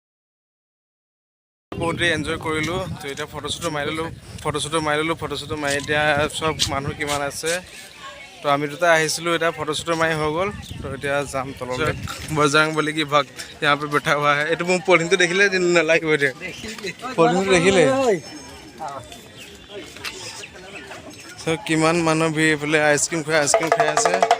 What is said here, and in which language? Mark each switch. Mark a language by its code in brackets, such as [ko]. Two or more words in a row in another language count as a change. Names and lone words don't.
[as] বহুত দেৰি এনজয় কৰিলোঁ তো এতিয়া ফটোশ্বুটো মাৰি এতিয়া চব মানুহ কিমান আছে তো আমি দুটা আহিছিলোঁ এতিয়া ফটোশ্বুটো মাৰি হৈ গ'ল তো এতিয়া যাম তললৈ বজাং বুলি কি ভক্ত [hi] यहाँ पे बैठा हुआ है [as] এইটো মোৰ পলিথিনটো দেখিলে নালাগিব এতিয়া পলিথিনটো দেখিলে চব কিমান মানুহ ভিৰ এইফালে আইচক্ৰীম খাই আছে